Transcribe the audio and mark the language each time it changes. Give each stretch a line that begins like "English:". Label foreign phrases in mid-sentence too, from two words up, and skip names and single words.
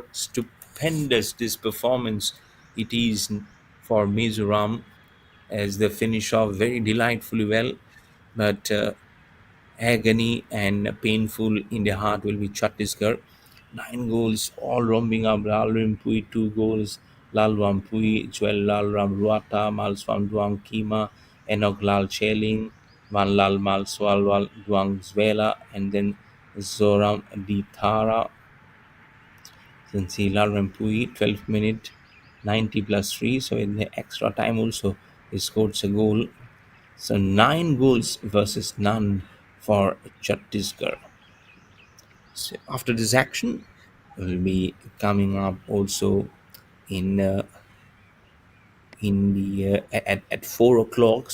English: Stupendous this performance it is for Mizoram as they finish off very delightfully well. But agony and painful in the heart will be Chhattisgarh. Nine goals, all roaming up. Lalrim Pui, two goals. Lalwam Pui, Joel Lalram Ruata, Malswam Duang Kima, Enoch Lal Cheling, Van Lal Malswal Duang Zwela, and then Zoram Dithara. Then see Lalram Pui, 12th minute, 90 plus 3. So in the extra time also, he scored a goal. So nine goals versus none for Chhattisgarh. So after this action, will be coming up also in at 4 o'clock.